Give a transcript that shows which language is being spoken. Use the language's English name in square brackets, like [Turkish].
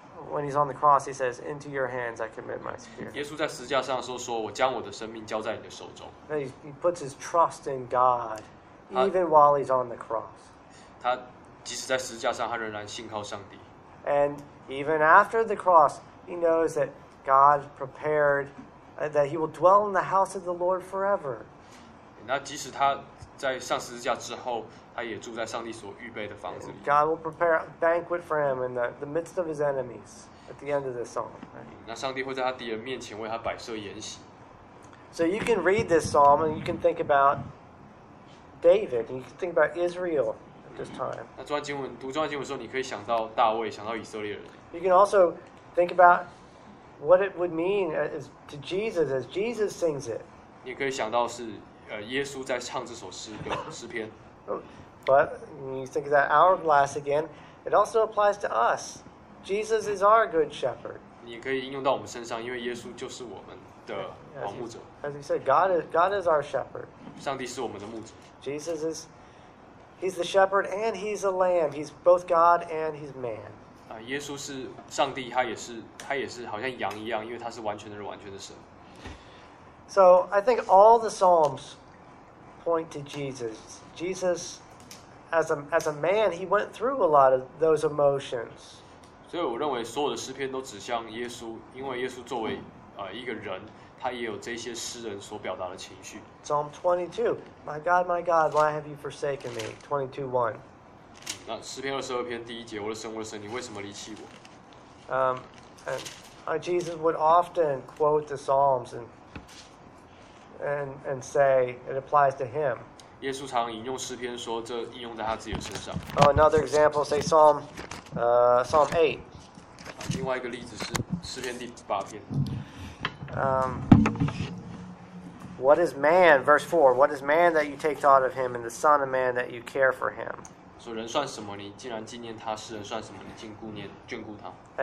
[English] When he's on the cross, he says, "Into your hands I commit my spirit." [Chinese] 耶稣在十字架上的时候说：“我将我的生命交在你的手中。” [English] He puts his trust in God, even while he's on the cross. [Chinese] 他即使在十字架上，他仍然信靠上帝。 [English] And even after the cross, he knows that God prepared, that he will dwell in the house of the Lord forever. [Chinese] 那即使他在上十字架之后，他也住在上帝所预备的房子里。 [English] God will prepare a banquet for him in the midst of his enemies at the end of this psalm. [Chinese] 那上帝会在他敌人面前为他摆设筵席。 [English] So you can read this psalm and you can think about David and you can think about Israel. [Chinese] 那这段经文读这段经文的时候，你可以想到大卫，想到以色列人。 [English] You can also think about what it would mean as to Jesus as Jesus sings it. [Chinese] 你可以想到是耶稣在唱这首诗的诗篇。 [English] But when you think of that hourglass again, it also applies to us. Jesus is our good shepherd. [Chinese] 你可以应用到我们身上，因为耶稣就是我们的王牧者。 [English] As you said, God is our shepherd. [Chinese] 上帝是我们的牧者。 [English] Jesus is, he's the shepherd and he's a lamb. He's both God and he's man. [Chinese] 耶稣是上帝，他也是好像羊一样，因为他是完全的人，完全的神。 [English] So I think all the Psalms point to Jesus. Jesus, as a man, he went through a lot of those emotions. [Chinese] 所以我认为所有的诗篇都指向耶稣，因为耶稣作为一个人，他也有这些诗人所表达的情绪。 [English] Psalm 22, My God, My God, why have you forsaken me? 22:1. [Chinese] 那诗篇二十二篇第一节，我的神，我的神，你为什么离弃我？ [English] Jesus would often quote the Psalms and say it applies to him. [Chinese] 耶稣常引用诗篇说，这应用在他自己的身上。 [English] Oh, another example, say Psalm 8. [Chinese] 另外一个例子是诗篇第八篇。 [English] What is man, verse 4, what is man that you take thought of him, and the son of man that you care for him? [Chinese] 说人算什么？你竟然纪念他；世人算什么？你竟眷顾他